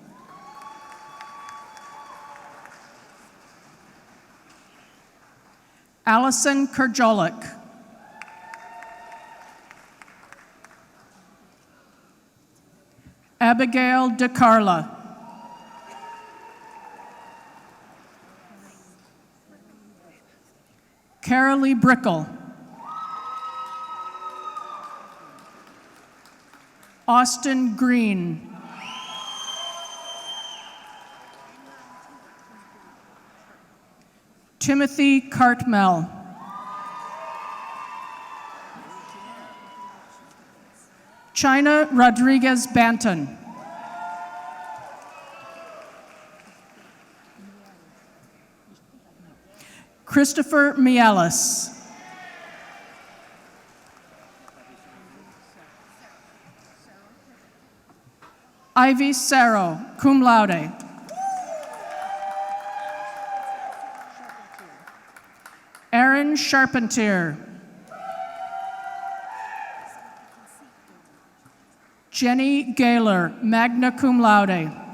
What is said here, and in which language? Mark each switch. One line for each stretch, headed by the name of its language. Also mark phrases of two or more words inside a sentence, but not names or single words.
English: Allison Kurjolik. Abigail DeCarla. Carolee Brickle. Austin Green. Timothy Cartmel. China Rodriguez Banton. Christopher Mialis. Ivy Sarro,
Latin: cum laude.
English: Aaron Charpentier. Jenny Gaylor,
Latin: magna cum laude.